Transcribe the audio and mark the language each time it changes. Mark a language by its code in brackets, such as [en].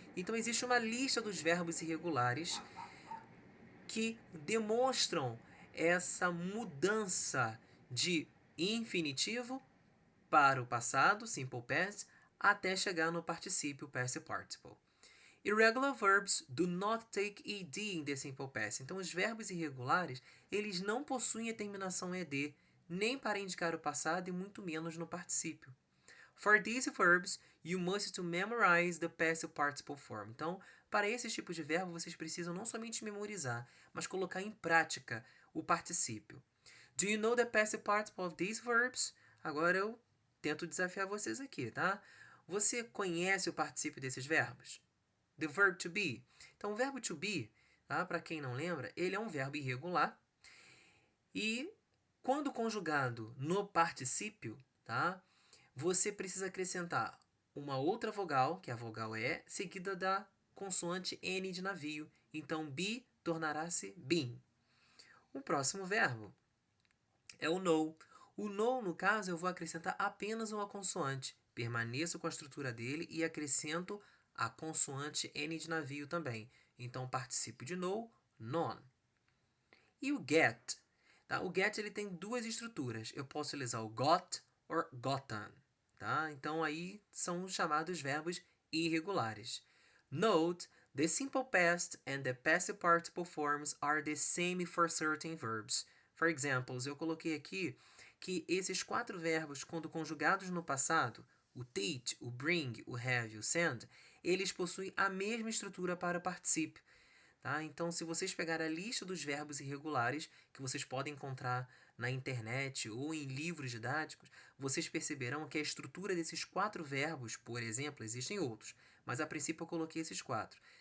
[pt] Então, existe uma lista dos verbos irregulares que demonstram essa mudança de infinitivo para o passado, simple past, até chegar no particípio past participle. [en] Irregular verbs do not take ed in the simple past. [pt] Então, os verbos irregulares, eles não possuem a terminação ed, nem para indicar o passado e muito menos no particípio. [en] For these verbs, you must to memorize the past participle form. [pt] Então, para esses tipos de verbo, vocês precisam não somente memorizar, mas colocar em prática o particípio. [en] Do you know the past participle of these verbs? [pt] Agora eu tento desafiar vocês aqui, tá? Você conhece o particípio desses verbos? [en] The verb to be. [pt] Então, o verbo to be, tá? Para quem não lembra, ele é um verbo irregular. E quando conjugado no particípio, tá? Você precisa acrescentar uma outra vogal, que é a vogal E, seguida da consoante N de navio. Então, be tornará-se been. O próximo verbo é o know. O know, no caso, eu vou acrescentar apenas uma consoante. Permaneço com a estrutura dele e acrescento a consoante N de navio também. Então, o particípio de know, known. E o get? Tá? O get ele tem duas estruturas. Eu posso utilizar o [en] got or gotten. [pt] Tá? Então, aí são os chamados verbos irregulares. [en] Note, the simple past and the passive participle forms are the same for certain verbs. For examples, [pt] eu coloquei aqui que esses 4 verbos, quando conjugados no passado, o teach, o bring, o have e o send, eles possuem a mesma estrutura para o particípio. Tá? Então, se vocês pegarem a lista dos verbos irregulares, que vocês podem encontrar na internet ou em livros didáticos, vocês perceberão que a estrutura desses 4 verbos, por exemplo, existem outros, mas a princípio eu coloquei esses 4.